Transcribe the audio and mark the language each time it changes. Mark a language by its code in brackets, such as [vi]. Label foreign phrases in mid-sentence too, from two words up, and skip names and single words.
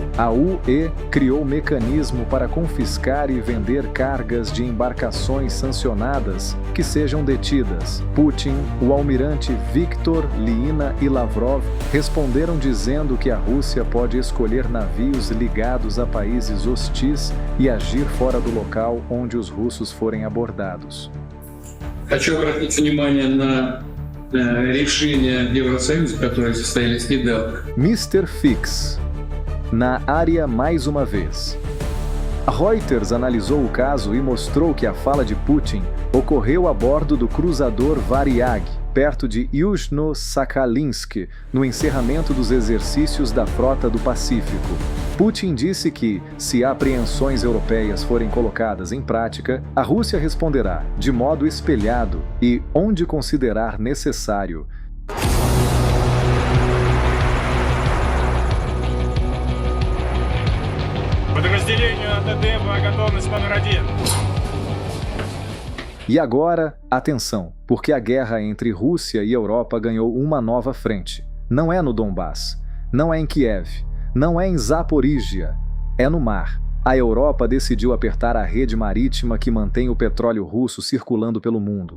[pt] A UE criou mecanismo para confiscar e vender cargas de embarcações sancionadas que sejam detidas. Putin, o almirante Viktor, Lyna e Lavrov responderam dizendo que a Rússia pode escolher navios ligados a países hostis e agir fora do local onde os russos forem abordados. [ru] Хочу обратить внимание на решение Евросоюза, которые состоялись недавно. [pt] Mr. Fix. Na área mais uma vez. A Reuters analisou o caso e mostrou que a fala de Putin ocorreu a bordo do cruzador Varyag, perto de Yuzhno-Sakhalinsk, no encerramento dos exercícios da Frota do Pacífico. Putin disse que, se apreensões europeias forem colocadas em prática, a Rússia responderá de modo espelhado e onde considerar necessário. [ru] Подразделению АТД боевая готовность номер 1. [pt] E agora, atenção, porque a guerra entre Rússia e Europa ganhou uma nova frente. Não é no Donbass, não é em Kiev, não é em Zaporígia, é no mar. A Europa decidiu apertar a rede marítima que mantém o petróleo russo circulando pelo mundo.